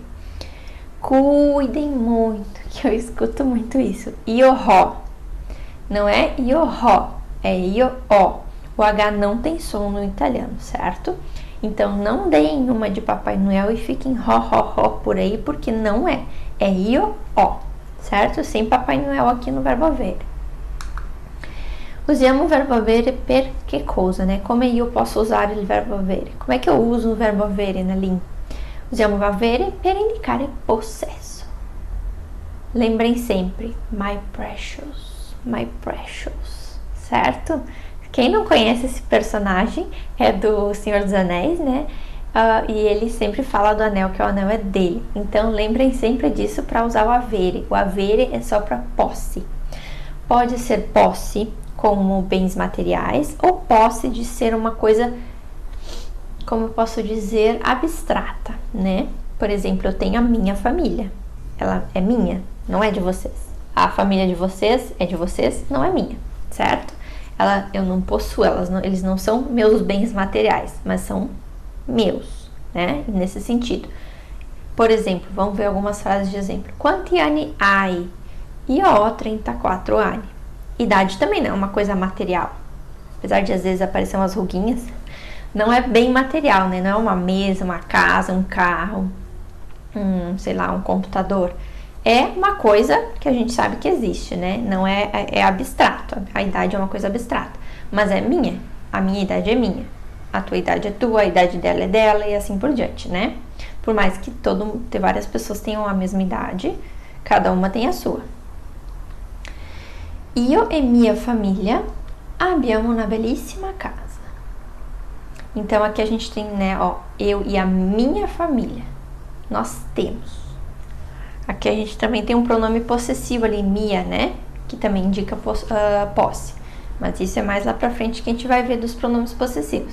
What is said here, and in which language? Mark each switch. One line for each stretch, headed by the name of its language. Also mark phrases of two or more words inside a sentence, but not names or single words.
Portuguese: Cuidem muito, que eu escuto muito isso.
Italian: Io ho.
Portuguese: Não é
Italian: io ho,
Portuguese: é
Italian: io ho.
Portuguese: O H não tem som no italiano, certo? Então, não deem uma de Papai Noel e fiquem ho por aí, porque não é. É
Italian: io ho,
Portuguese: certo? Sem Papai Noel aqui no verbo avere.
Italian: Usiamo o verbo avere per che cosa,
Portuguese: né? Como eu posso usar o verbo avere? Como é que eu uso o verbo avere na língua?
Italian: Usiamo o avere per indicare possesso.
Portuguese: Lembrem sempre,
English: my precious,
Portuguese: certo? Quem não conhece esse personagem é do Senhor dos Anéis, né? E ele sempre fala do anel, que o anel é dele. Então, lembrem sempre disso para usar o avere. O avere é só para posse. Pode ser posse como bens materiais ou posse de ser uma coisa, como eu posso dizer, abstrata, né? Por exemplo, eu tenho a minha família. Ela é minha, não é de vocês. A família de vocês é de vocês, não é minha, certo? eu não possuo, eles não são meus bens materiais, mas são meus, né? Nesse sentido. Por exemplo, vamos ver algumas frases de exemplo.
Italian: Quanti anni hai? Io ho 34 anni.
Portuguese: Idade também não é uma coisa material. Apesar de às vezes aparecer umas ruguinhas, não é bem material, né? Não é uma mesa, uma casa, um carro, sei lá, um computador. É uma coisa que a gente sabe que existe, né? Não é abstrato. A idade é uma coisa abstrata, mas é minha. A minha idade é minha. A tua idade é tua, a idade dela é dela e assim por diante, né? Por mais que várias pessoas tenham a mesma idade, cada uma tem a sua.
Italian: Io e mia famiglia abbiamo una bellissima casa.
Portuguese: Então aqui a gente tem, né, ó, eu e a minha família. Nós temos. Aqui a gente também tem um pronome possessivo ali, mia, né? Que também indica posse. Mas isso é mais lá pra frente que a gente vai ver dos pronomes possessivos.